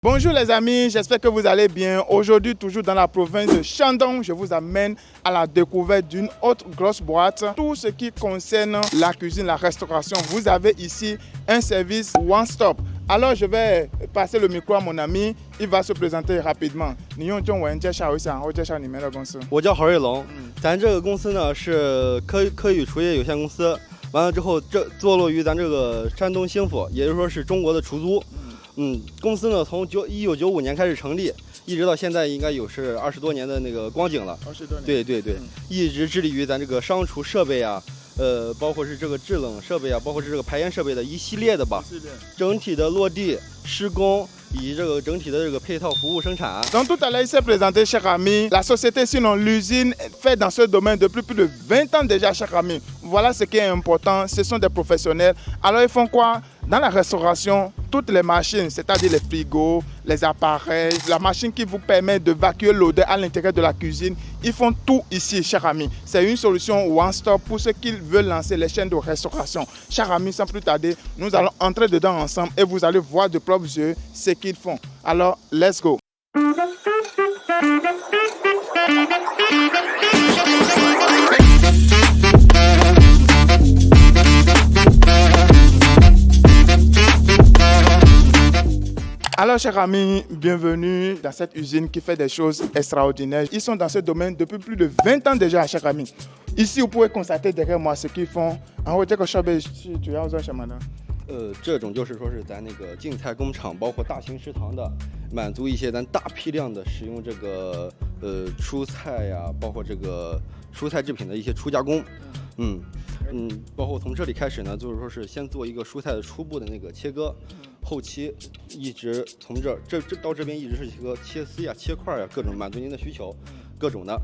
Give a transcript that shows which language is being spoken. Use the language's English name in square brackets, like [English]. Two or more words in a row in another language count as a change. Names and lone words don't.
[French] Bonjour les amis, j'espère que vous allez bien. Aujourd'hui, toujours dans la province de Shandong, je vous amène à la découverte d'une autre grosse boîte. Tout ce qui concerne la cuisine, la restauration, vous avez ici un service one-stop. Alors, je vais passer le micro à mon ami, il va se présenter rapidement. [Chinese] 你用中文介绍一下，我介绍你们的公司。我叫郝瑞龙，咱这个公司呢是科宇厨业有限公司，完了之后这坐落于咱这个山东兴府，也就是说是中国的出租。公司呢从1995年开始成立，一直到现在应该有是20多年的那个光景了。 20多年。对，一直致力于咱这个商厨设备啊，包括是这个制冷设备啊，包括是这个排烟设备的一系列的吧，整体的落地施工。以及这个整体的这个配套服务生产。 [French] Donc tout à l'heure, il s'est présenté, cher ami. La société, sinon l'usine, fait dans ce domaine depuis plus de 20 ans déjà, cher ami. Voilà ce qui est important. Ce sont des professionnels. Alors ils font quoi? Dans la restauration, toutes les machines, c'est-à-dire les frigos, les appareils, la machine qui vous permet de vacuer l'odeur à l'intérieur de la cuisine, ils font tout ici, cher ami. C'est une solution one-stop pour ceux qui veulent lancer les chaînes de restauration. Cher ami, sans plus tarder, nous allons entrer dedans ensemble et vous allez voir de propres yeux ce qu'ils font. Alors, [English] let's go. [French] Alors, chers amis, bienvenue dans cette usine qui fait des choses extraordinaires. Ils sont dans ce domaine depuis plus de 20 ans déjà, chers amis. Ici, vous pouvez constater derrière moi ce qu'ils font. En haut, [Chinese] 主要做什么呢？这种就是说是咱那个净菜工厂，包括大型食堂的，满足一些咱大批量的使用这个蔬菜呀，包括这个蔬菜制品的一些初加工。包括从这里开始呢，就是说是先做一个蔬菜的初步的那个切割，后期一直从这到这边一直是一个切丝呀、切块呀，各种满足您的需求，各种的。